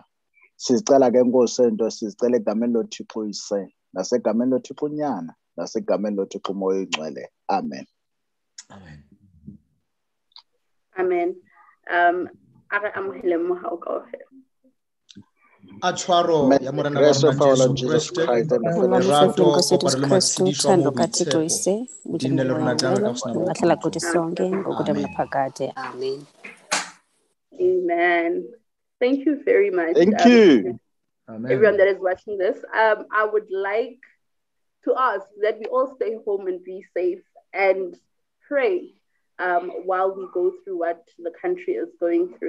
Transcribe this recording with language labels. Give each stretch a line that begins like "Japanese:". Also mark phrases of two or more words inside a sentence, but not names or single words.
Xhosa: Sizicela ke Nkosi into sizicela egameni loThixo Uyise nasegameni loThixo Unyana nasegameni loThixo Umoya Oyingcwele. Amen. Amen. Amen.
Tswana: Atshwaro ya morena wa rona Jesu Kriste lerato kopano le matshediso mo boitshepo di nne le rona jang ka go sena Amen. Amen.
English: Thank you very much. Thank you. Everyone that is watching this. I would like to ask that we all stay home and be safe and pray while we go through what the country is going through.